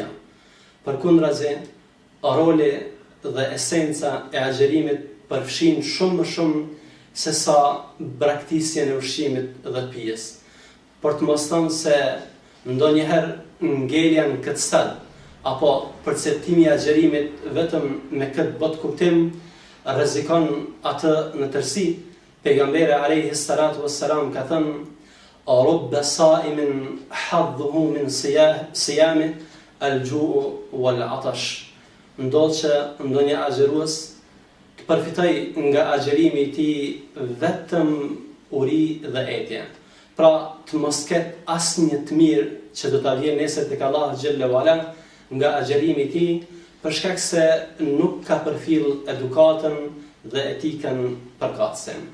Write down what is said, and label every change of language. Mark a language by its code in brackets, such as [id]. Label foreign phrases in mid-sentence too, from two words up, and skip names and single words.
[sq] Përkundrazi, roli dhe esenca e agjerimit përfshin shumë më shumë se sa braktisjen e ushqimit dhe pijes. Por të mos thënë se ndonjëherë ngelja në këtë stad, apo përceptimi I agjerimit vetëm me këtë botë kuptim, rrezikon atë në tërësi. Pejgamberi [ar] عليه الصلاة والسلام [sq] ka thënë: [ar] "رب صائم حظه من صيامه الجوع والعطش." [sq] Ndodh që ndonjë agjerues të përfitoj nga agjerimi I tij vetëm uri dhe etje. Pra të mos ketë asnjë të mirë që do ta vjen nesër tek Allahu [ar] جل وعلا [sq] nga agjerimi I tij, për shkak se nuk ka përfill edukatën dhe etikën përkatëse.